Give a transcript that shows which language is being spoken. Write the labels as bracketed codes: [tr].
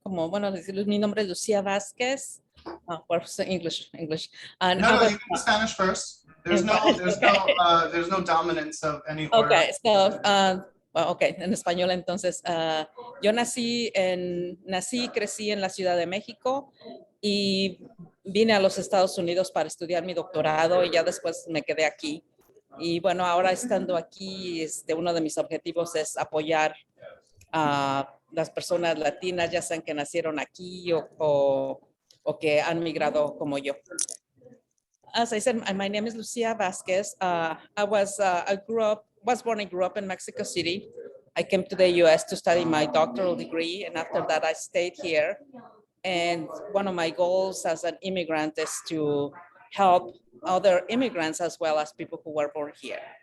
[es] Bueno, mi nombre es Lucía Vázquez. [en] English. No, you can do Spanish first. There's no dominance of any order. Okay, so, okay, [es] en español entonces. Yo nací y crecí en la Ciudad de México y vine a los Estados Unidos para estudiar mi doctorado y ya después me quedé aquí. Y bueno, ahora estando aquí, uno de mis objetivos es apoyar a las personas latinas, ya sean que nacieron aquí o que han migrado como yo. [en] As I said, my name is Lucía Vázquez. I was born and grew up in Mexico City. I came to the US to study my doctoral degree, and after that I stayed here. And one of my goals as an immigrant is to help other immigrants as well as people who were born here.